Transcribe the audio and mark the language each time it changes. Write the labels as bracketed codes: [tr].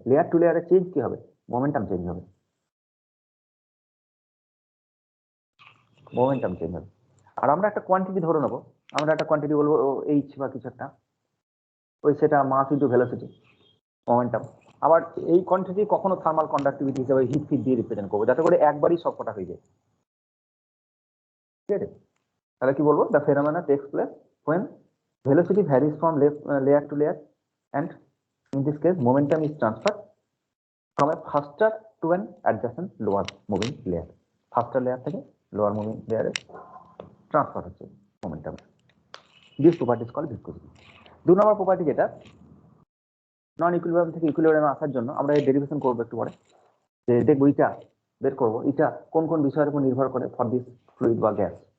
[bn] Layer two লেয়ারে change কি হবে? মোমেন্টাম চেঞ্জ হবে, মোমেন্টাম চেঞ্জ হবে। আর আমরা একটা কোয়ান্টিটি ধরে নেবো, আমরা একটা কোয়ান্টিটি বলবো এইচ বা কিছু একটা, ওই সেটা মাস ইন্টু ভেলোসিটি মোমেন্টাম। আবার এই কোয়ান্টিটি কখনো থার্মাল কন্ডাক্টিভিটি হিসেবে হিট ফিট দিয়ে রিপ্রেজেন্ট করবো, যাতে করে একবারই সবকটা হয়ে যায়। ঠিক আছে, তাহলে কি বলবো? [en] The phenomena takes place when velocity varies from layer to layer and in this case momentum is transferred from a faster to an adjacent lower moving layer. faster layer [bn] থেকে [en] lower moving layer [bn] a transfer হচ্ছে momentum. [en] This property is called viscosity. [bn] 2 number property যেটা, নন equilibrium থেকে ইকুইলিব্রিয়ামে আসার জন্য আমরা এই derivation করবো একটু পরে, যে দেখবো এটা বের করবো, এটা কোন কোন বিষয়ের উপর নির্ভর করে ফর দিস ফ্লুইড বা গ্যাস।